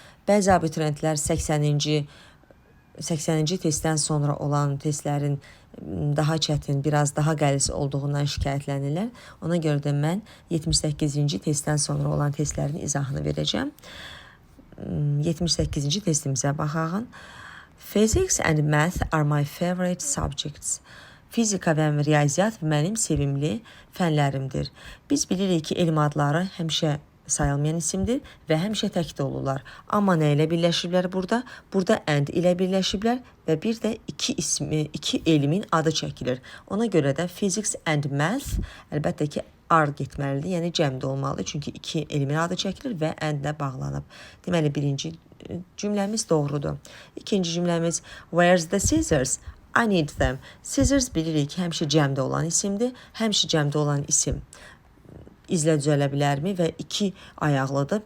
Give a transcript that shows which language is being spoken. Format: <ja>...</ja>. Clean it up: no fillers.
<az>Bəzi abituriyentlər 80-ci testdən sonra olan testlərin daha çətin, biraz daha qəliz olduğundan şikayətlənirlər. Ona görə də mən 78-ci testdən sonra olan testlərin izahını verəcəm. 78-ci testimizə baxaq.</az> <en>Physics and math are my favorite subjects.</en> <az>Fizika və riyaziyyat mənim sevimli fənlərimdir. Biz bilirik ki, elm adları həmişə sayılmayan isimdir və həmişə təkdə olurlar. Amma nə ilə birləşiblər burada? Burada and ilə birləşiblər və bir də iki elmin adı çəkilir. Ona görə də</az> <en>physics and math</en> <az>əlbəttə ki, are getməlidir, yəni cəmdə olmalıdır. Çünki iki elmin adı çəkilir və and-lə bağlanıb. Deməli, birinci cümləmiz doğrudur. İkinci cümləmiz</az> <en>where's the scissors? I need them.</en> <az>Scissors bilirik ki, həmişə cəmdə olan isimdir. Həmişə cəmdə olan isim izlə düzələ bilərmi və iki ayaqlıdır.</az>